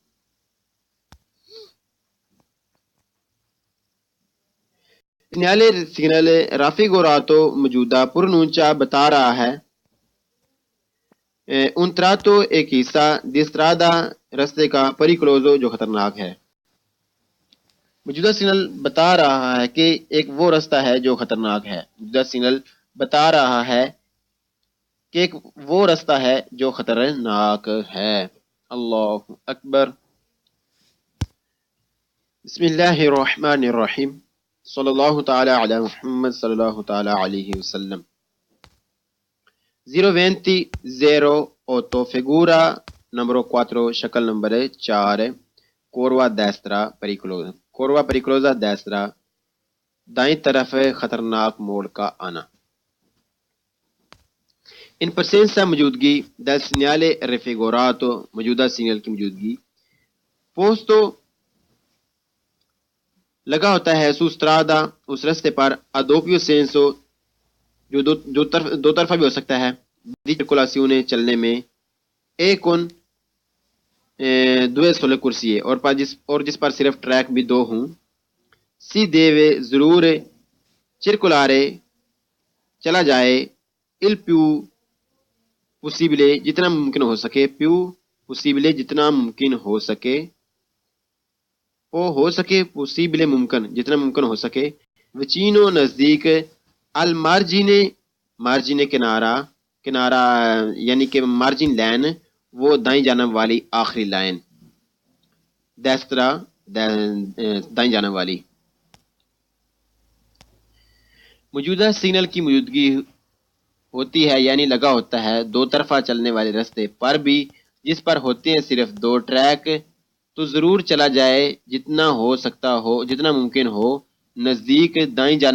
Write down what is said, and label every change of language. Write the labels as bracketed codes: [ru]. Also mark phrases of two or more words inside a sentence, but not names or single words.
[ur] سگنل raffigurato موجودہ پرونونچا بتا رہا ہے [it] un tratto [ur] ایک حصہ [it] di strada [ur] رستے کا pericoloso جو خطرناک ہے۔ موجودہ سگنل بتا رہا ہے کہ ایک وہ رستہ ہے جو خطرناک ہے۔ موجودہ سگنل بتا رہا ہے کہ ایک وہ رستہ ہے جو خطرناک ہے۔ [ar] اللہ اکبر۔ بسم اللہ الرحمن الرحیم، صلی اللہ تعالی علی محمد صلی اللہ تعالی علیہ وسلم۔ [ur] 020-08 [it] figura numero [ur] 4 شکل نمبر 4 [it] curva destra pericolosa destra [ur] دائیں طرف خطرناک موڑ کا آنا۔ [it] in presenza [ur] موجودگی [it] del segnale raffigurato [ur] موجودہ سگنل کی موجودگی posto لگا ہوتا ہے [it] su strada [ur] اس رستے پر [it] a doppio senso [ur] جو دو طرفہ بھی ہو سکتا ہے، [it] di circolazione [ur] چلنے میں، [it] e con due sole corsie [ur] اور جس پر صرف ٹریک بھی دو ہوں، [it] si deve [ur] ضرور circolare چلا جائے [it] il più possibile [ur] جتنا ممکن ہو سکے، [it] più possibile [ur] جتنا ممکن ہو سکے، ہو سکے possibile ممکن جتنا ممکن ہو سکے، vicino نزدیک، [it] al margine [ur] کنارہ یعنی کہ [en] margin line [ur] وہ دائیں جانب والی آخری لائن، destra دائیں جانب والی۔ موجودہ سگنل کی موجودگی ہوتی ہے یعنی لگا ہوتا ہے دو طرفہ چلنے والے رستے پر بھی جس پر ہوتے ہیں صرف دو ٹریک، تو ضرور چلا جائے جتنا ہو سکتا ہو، جتنا ممکن ہو، نزدیک دائیں